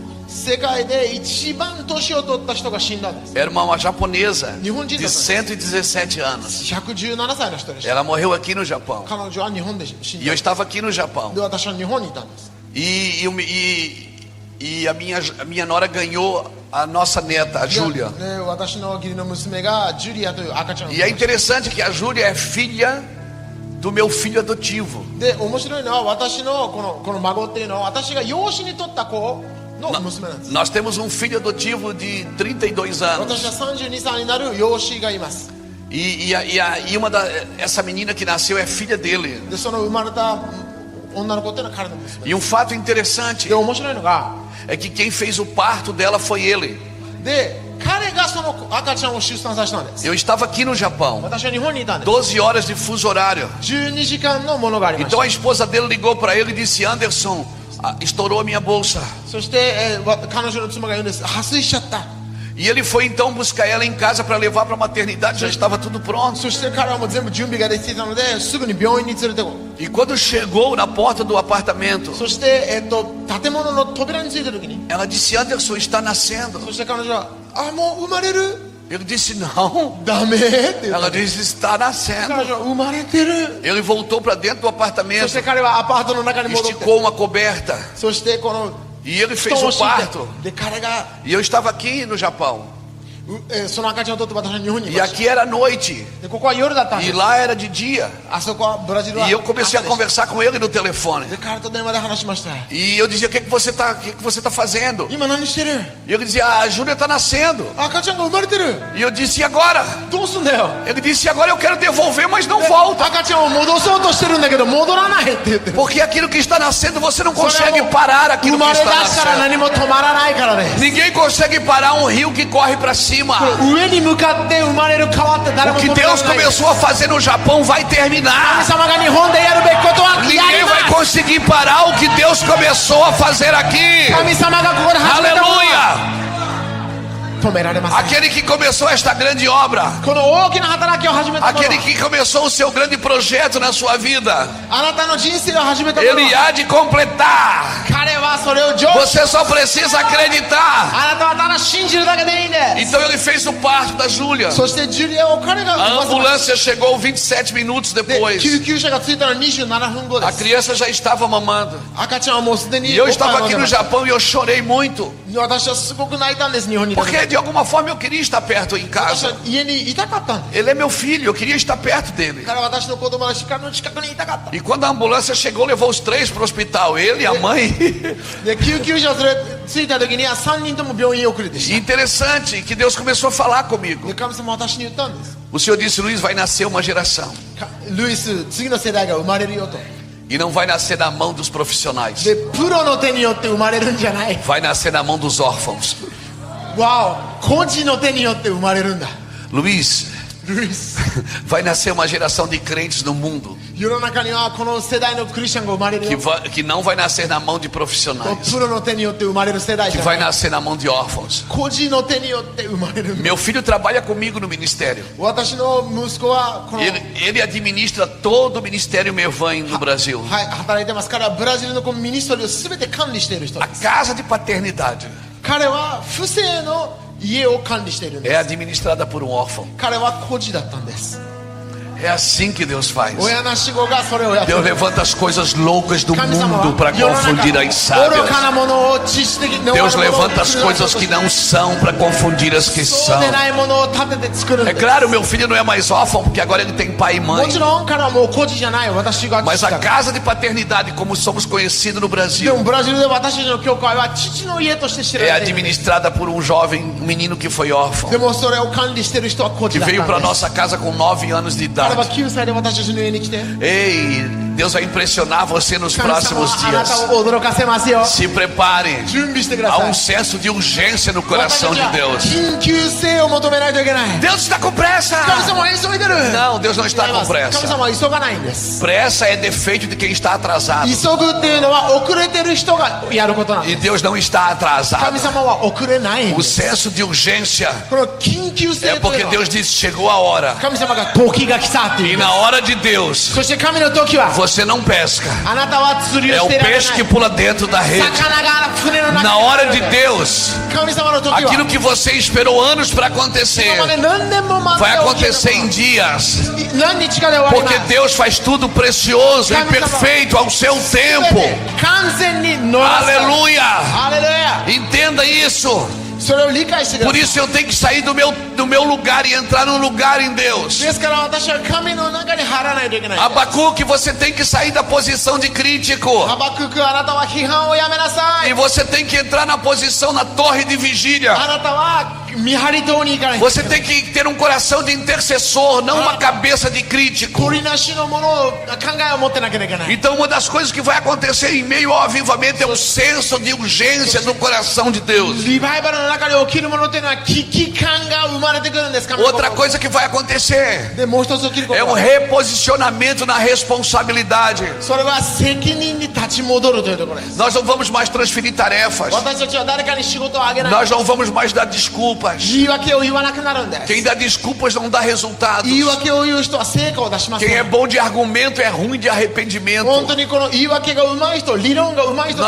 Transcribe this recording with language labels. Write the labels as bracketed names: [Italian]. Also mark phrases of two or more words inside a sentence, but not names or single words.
[Japanese] 世界で一番年を取った人が死んだんです。 [Portuguese] Era uma japonesa de [Japanese] 日本人だった。 [Portuguese] 117 anos. [Japanese] 117歳の人でした。 [Portuguese] Ela morreu aqui no Japão. [Japanese] 彼女は日本で死ん [Portuguese] E eu [Japanese] だ。 [Portuguese] estava aqui no Japão. [Japanese] で私は日本にいたんです。 [Portuguese] E a minha nora ganhou a nossa neta, a Júlia. [Japanese] で私の義理の娘がジュリアという赤ちゃんを [Portuguese] E é interessante que a Júlia é filha do meu filho adotivo. [Japanese] で面白いのは私のこの孫っていうのは私が養子に取った子の娘なんです。 [Portuguese] Nós temos um filho adotivo de 32 anos. [Japanese] 私は32歳になる養子がいます。 [Portuguese] Essa menina que nasceu é filha dele. [Japanese] でその生まれた女の子っていうのは彼の娘 [Portuguese] E um fato interessante [Japanese] で面白いのが [Portuguese] é que quem fez o parto dela foi ele. [Japanese] で彼がその赤ちゃんを出産させたんです。 [Portuguese] Eu estava aqui no Japão, [Japanese] 私は日本にいたんです。 [Portuguese] 12 horas de fuso horário. [Japanese] 12 時間のものがありまし [Portuguese] Então [Japanese] た。 [Portuguese] a esposa dele ligou para ele e disse: Anderson, estourou a minha bolsa. [Japanese] そして、彼女の妻が言うんです。破水しちゃった。 [Portuguese] E ele foi então buscar ela em casa para levar para a maternidade, já estava tudo pronto. [Japanese] そして彼はもう全部準備ができていたのですぐに病院に連れてこう。 [Portuguese] E quando chegou na porta do apartamento, [Japanese] そして、建物の扉についた時に [Portuguese] ela disse: Anderson, está nascendo. [Japanese] そして彼女はもう生まれる [Portuguese] Ele disse: Não. [Japanese] ダメって言った [Portuguese] Ela disse: Está nascendo. [Japanese] 彼女は生まれてる [Portuguese] Ele voltou para dentro do [Japanese] そ [Portuguese] apartamento, [Japanese] して彼はアパートの中に戻って [Portuguese] esticou uma coberta [Japanese] そしてこの [Portuguese] e ele [Japanese] 布 [Portuguese] fez [Japanese] 団を [Portuguese] o [Japanese] 敷い [Portuguese] parto. [Japanese] てで彼が [Portuguese] E eu estava aqui no Japão. [Japanese] その赤ちゃんを取って私は日本にい [Portuguese] E [Japanese] ました [Portuguese] aqui era noite. [Japanese] でここは夜だったんで [Portuguese] E [Japanese] す [Portuguese] lá era de dia. [Japanese] あそこはブラジルは [Portuguese] E eu comecei a [Japanese] 朝でした [Portuguese] conversar com ele no telefone. [Japanese] で彼と電話で話しました [Portuguese] E eu dizia: O que você está fazendo? [Japanese] 今何してる [Portuguese] E ele dizia: A Júlia está nascendo. [Japanese] 赤ちゃんが生まれてる [Portuguese] E eu disse: E agora? [Japanese] どうすんだよ [Portuguese] Ele disse: Agora eu quero devolver, mas não volta. [Japanese] 赤ちゃんを戻そうとしてるんだけど戻らないって言ってる [Portuguese] Porque aquilo que está nascendo, você não [Japanese] それ [Portuguese] consegue [Japanese] はもう [Portuguese] parar [Japanese] 生 [Portuguese] aquilo que [Japanese] まれ出 [Portuguese] está [Japanese] したら [Portuguese] nascendo. [Japanese] 何も止まらないからです [Portuguese] Ninguém consegue parar um rio que corre para cima. [Japanese] 上に向かって生まれる川って誰 [Portuguese] O [Japanese] も [Portuguese] que [Japanese] 止めら [Portuguese] Deus [Japanese] れない [Portuguese] começou a fazer no Japão vai [Japanese] 神 [Portuguese] terminar. [Japanese] 様が日本でやるべきことはやり [Portuguese] Ninguém [Japanese] ま [Portuguese] vai [Japanese] す [Portuguese] conseguir parar o que Deus começou a fazer aqui. [Japanese] 神様がここで始めたものは [Portuguese] Aleluia! [Japanese] 止められません [Portuguese] Aquele que começou esta grande obra, [Japanese] この大きな働きを始めたもの [Portuguese] aquele que começou o seu grande projeto na sua vida, [Japanese] あなたの人生を始めたもの [Portuguese] ele [Japanese] は [Portuguese] há de completar. [Japanese] 彼はそれを成就 [Portuguese] Você só precisa acreditar. [Japanese] あなたはただ信じるだけでいいんです [Portuguese] Então ele fez o parto da Júlia. [Japanese] そしてジュリアを彼が [Portuguese] A [Japanese] 産ませま [Portuguese] ambulância chegou 27 minutos [Japanese] で [Portuguese] depois. [Japanese] 救急車が着いたのは27分後で [Portuguese] A [Japanese] す [Portuguese] criança já estava mamando. [Japanese] 赤ちゃんはもうすでに [Portuguese] E eu [Japanese] おっぱい [Portuguese] estava [Japanese] を [Portuguese] aqui [Japanese] 飲ん [Portuguese] no [Japanese] でました [Portuguese] Japão e eu chorei muito. [Japanese] 私はすごく泣いたんです日本にいた時 [Portuguese] Porque de alguma forma eu queria estar perto em [Japanese] 私は [Portuguese] casa. [Japanese] 家にいたかったんです [Portuguese] Ele é meu filho, eu queria estar perto dele. [Japanese] 彼は私の子供だし彼の近くにいたかった [Portuguese] E quando a ambulância chegou, levou os três para o hospital. Ele, a mãe. [Japanese] で救急車を連れ着いた時には3人とも病院遅れでし [Portuguese] E interessante que Deus começou a falar [Japanese] た [Portuguese] comigo. [Japanese] で神様は私に言ったんです [Portuguese] O Senhor disse: Luiz, vai nascer uma geração. [Japanese] ルイス次の世代が生まれるよと [Portuguese] E não vai nascer na mão dos profissionais. [Japanese] でプロの手によって生まれるんじゃない [Portuguese] Vai nascer na mão dos órfãos. [Japanese] わお孤児の手によって生まれるんだ [Portuguese] Luiz, [Japanese] ルイス [Portuguese] vai nascer uma geração de crentes no mundo [Japanese] 世の中にはこの世代のクリスチャンが生まれる [Portuguese] que, [Japanese] よ [Portuguese] que não vai nascer na mão de profissionais, [Japanese] プロの手によって生まれる世代じ [Portuguese] que [Japanese] ゃ [Portuguese] vai [Japanese] ない [Portuguese] nascer na mão de órfãos. [Japanese] 孤児の手によって生まれるんだ [Portuguese] Meu filho trabalha comigo no ministério. [Japanese] 私の息子はこの [Portuguese] Ele administra todo o ministério Mevan no Brasil. [Japanese] はい働いてます彼はブラジルのこのミニストリーを全て管理している人 [Portuguese] A [Japanese] です [Portuguese] casa de paternidade [Japanese] 彼は父性の家を管理しているん [Portuguese] é [Japanese] です [Portuguese] administrada por um órfão. [Japanese] 彼は孤児だったんです [Portuguese] É assim que Deus faz. [Japanese] 親なし子がそれをやってる。 [Portuguese] Deus levanta as coisas loucas do [Japanese] 神様 [Portuguese] mundo para [Japanese] は世の中 [Portuguese] confundir as [Japanese] 愚 [Portuguese] sábias. [Japanese] かなものを知識的な [Portuguese] Deus [Japanese] ものを [Portuguese] levanta as coisas que não são para confundir as que [Japanese] そう [Portuguese] são. [Japanese] でないものを立てて作るん [Portuguese] É [Japanese] です。 [Portuguese] claro, meu filho não é mais órfão porque agora ele tem pai e [Japanese] も [Portuguese] mãe. [Japanese] ちろん彼はもう孤児じゃない私が [Portuguese] Mas [Japanese] 父 [Portuguese] a [Japanese] だから [Portuguese] casa de paternidade, como somos conhecidos no [Japanese] で [Portuguese] Brasil, [Japanese] もブラジルで私たちの教会は父の家として知 [Portuguese] é [Japanese] られている。 [Portuguese] administrada por um jovem, um menino que foi órfão, [Japanese] でもそれを管理してる人は孤 [Portuguese] que [Japanese] 児だった [Portuguese] veio para [Japanese] んです。 [Portuguese] nossa casa com 9 anos de [Japanese] 彼は [Portuguese] idade. [Japanese] 9歳で私たちの家に来て [Portuguese] Ei, Deus vai impressionar você nos [Japanese] 神様 [Portuguese] próximos [Japanese] はあなた [Portuguese] dias. [Japanese] を驚かせますよ。 [Portuguese] Se prepare. [Japanese] 準備してくだ [Portuguese] Há [Japanese] さい [Portuguese] um。senso de urgência no [Japanese] 私 [Portuguese] coração [Japanese] たち [Portuguese] de [Japanese] は [Portuguese] Deus. [Japanese] 緊急性を求めないといけない。 [Portuguese] Deus está com pressa. [Japanese] 神様は急いでる。 [Portuguese] Não, Deus não está [Japanese] 違いま [Portuguese] com [Japanese] す。神 [Portuguese] pressa. [Japanese] 様は急がないんです。 [Portuguese] Pressa é defeito de quem está atrasado. [Japanese] 急ぐっていうのは遅れてる人がやることなんで [Portuguese] E [Japanese] す。 [Portuguese] Deus não está [Japanese] 神 [Portuguese] atrasado. [Japanese] 様は遅れないん [Portuguese] O [Japanese] です。 [Portuguese] senso de urgência [Japanese] この緊急性 [Portuguese] é [Japanese] という [Portuguese] porque [Japanese] のは [Portuguese] Deus disse: chegou a hora. [Japanese] 神様が時が来たってい [Portuguese] E [Japanese] うんで [Portuguese] na hora de Deus, [Japanese] す。そして神の時は [Portuguese] você não pesca. [Japanese] あなたは釣り [Portuguese] É [Japanese] を [Portuguese] o [Japanese] していられない。 [Portuguese] peixe que pula dentro da rede. [Japanese] 魚が船の中に [Portuguese] Na hora de Deus, [Japanese] 神様の時は [Portuguese] aquilo que você esperou anos para [Japanese] 今まで [Portuguese] acontecer [Japanese] 何年も待 [Portuguese] vai [Japanese] って起き [Portuguese] acontecer [Japanese] る [Portuguese] em dias. [Japanese] の何日かで終わり [Portuguese] Porque [Japanese] ます [Portuguese] Deus faz tudo precioso e perfeito ao seu [Japanese] 全 [Portuguese] tempo. [Japanese] て完全に乗らせる [Portuguese] Aleluia! [Japanese] ハレルヤ [Portuguese] Entenda isso. [Japanese] それを理解してくだ [Portuguese] Por [Japanese] さい [Portuguese] isso eu tenue que sair do meu lugar e entrar num lugar em Deus. [Japanese] ですから私は神の中に入らないといけない [Portuguese] Abacuque, você tem que sair da posição de crítico. [Japanese] ハバククあなたは批判をやめなさ [Portuguese] E [Japanese] い [Portuguese] você tem que entrar na posição na torre de vigília. [Japanese] あなたは見張り塔に行かない [Portuguese] Você tem que ter um coração de intercessor, não uma cabeça de crítico. [Japanese] 取りなしのものを考えを持ってなきゃいけない [Portuguese] Então uma das coisas que vai acontecer em meio ao avivamento é o senso de urgência no coração de Deus. [Japanese] リバイバルの中で起きるものというのは危機感が生まれてくるんです神の [Portuguese] Outra [Japanese] 心 [Portuguese] coisa que vai acontecer [Japanese] でもう一つ起きるこ [Portuguese] é [Japanese] と [Portuguese] um [Japanese] は [Portuguese] reposicionamento na responsabilidade. [Japanese] それは責任に立ち戻るというところです [Portuguese] Nós não vamos mais transferir tarefas. [Japanese] 私たちは誰かに仕事をあげない [Portuguese] Nós não vamos mais dar desculpas. [Japanese] 言い訳を言わなくなるんです [Portuguese] Quem dá desculpas não dá resultados. [Japanese] 言い訳を言う人は成果を出しませ [Portuguese] Quem é [Japanese] ん [Portuguese] bom de argumento é ruim de arrependimento. [Japanese] 本当にこの言い訳が上手い人理論が上手い人